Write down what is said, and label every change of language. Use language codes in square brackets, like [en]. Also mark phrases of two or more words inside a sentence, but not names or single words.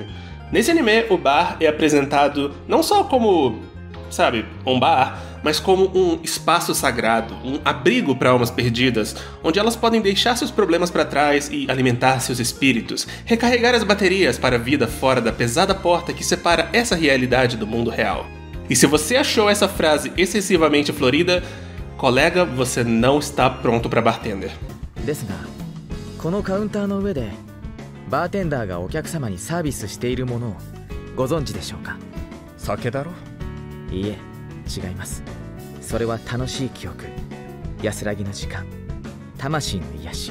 [pt] Nesse anime, o bar é apresentado não só como, sabe, um bar, mas como um espaço sagrado, um abrigo para almas perdidas, onde elas podem deixar seus problemas para trás e alimentar seus espíritos, recarregar as baterias para a vida fora da pesada porta que separa essa realidade do mundo real. E se você achou essa frase excessivamente florida, colega, você não está pronto para bartender. [ja] ですが、このカウンターの上でバーテンダーがお客様にサービスしているものをご存知でしょうか？酒だろ？いいえ、違います。それは楽しい記憶、安らぎの時間、魂の癒し。